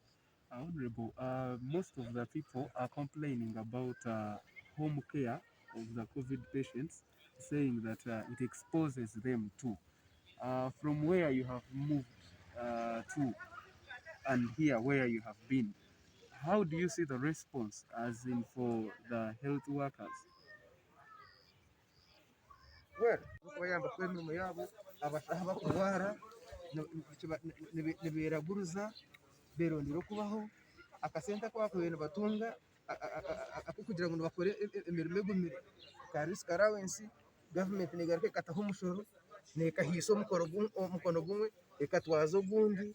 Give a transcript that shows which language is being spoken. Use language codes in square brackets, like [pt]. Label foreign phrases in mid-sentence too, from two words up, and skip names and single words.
[en] Honorable, most of the people are complaining about home care of the COVID patients, saying that it exposes them to. From where you have moved to and here where you have been, how do you see the response as in for the health workers? [nyn] Well, kuko yamba ku emirimo yabo abashaho bakurwara niberaguruza berondera okubaho akasente ako bakubaire nibatunga akukugira ngu nibakore emirimo egumire ka [en] risk allowance [nyn] gavumenti negaruka ekataho omushoro nekahiisa omukono gumwe ekatwaza ogundi.